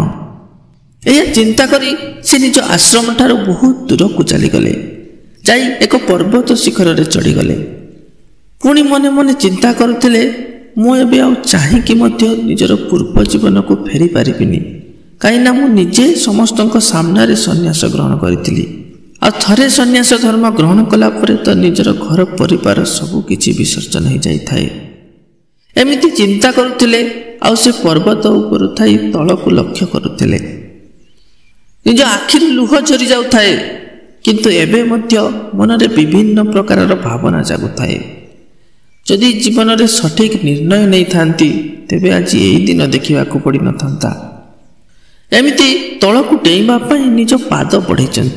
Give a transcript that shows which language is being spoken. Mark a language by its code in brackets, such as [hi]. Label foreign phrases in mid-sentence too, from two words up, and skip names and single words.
[or] ଏୟା ଚିନ୍ତା କରି ସେ ନିଜ ଆଶ୍ରମ ଠାରୁ ବହୁତ ଦୂର କୁ ଚାଲି ଗଲେ, ଯାଇ ଏକ ପର୍ବତ ଶିଖର ରେ ଚଢ଼ି ଗଲେ। ପୁଣି ମନେ ମନେ ଚିନ୍ତା କରୁଥିଲେ, ମୁଁ ଏବେ ଆଉ ଚାହିଁ କି ମଧ୍ୟ ନିଜର ପୂର୍ବ ଜୀବନ କୁ ଫେରି ପାରିବିନି, କାହିଁ ନା ମୁଁ ନିଜେ ସମସ୍ତଙ୍କ ସାମନା ରେ ସନ୍ନ୍ୟାସ ଗ୍ରହଣ କରିଥିଲି। ଆ ଥରେ ସନ୍ନ୍ୟାସ ଧର୍ମ ଗ୍ରହଣ କଲା ପରେ ତ ନିଜର ଘର ପରିବାର ସବୁ କିଛି ବିସର୍ଜନ ହୋଇ ଯାଇ ଥାଏ। ଏମିତି ଚିନ୍ତା କରୁଥିଲେ, ଆ ସେ ପର୍ବତ ଉପର ଥାଇ ତଳ କୁ ଲକ୍ଷ୍ୟ କରୁଥିଲେ। ନିଜ ଆଖିରୁ ଲୁହ ଝରି ଯାଉଥାଏ, କିନ୍ତୁ ଏବେ ମଧ୍ୟ ମନରେ ବିଭିନ୍ନ ପ୍ରକାରର ଭାବନା ଜାଗୁଥାଏ। ଯଦି ଜୀବନରେ ସଠିକ୍ ନିର୍ଣ୍ଣୟ ନେଇଥାନ୍ତି ତେବେ ଆଜି ଏହି ଦିନ ଦେଖିବାକୁ ପଡ଼ିନଥାନ୍ତା। ଏମିତି ତଳକୁ ଡେଇଁବା ପାଇଁ ନିଜ ପାଦ ବଢ଼େଇଛନ୍ତି।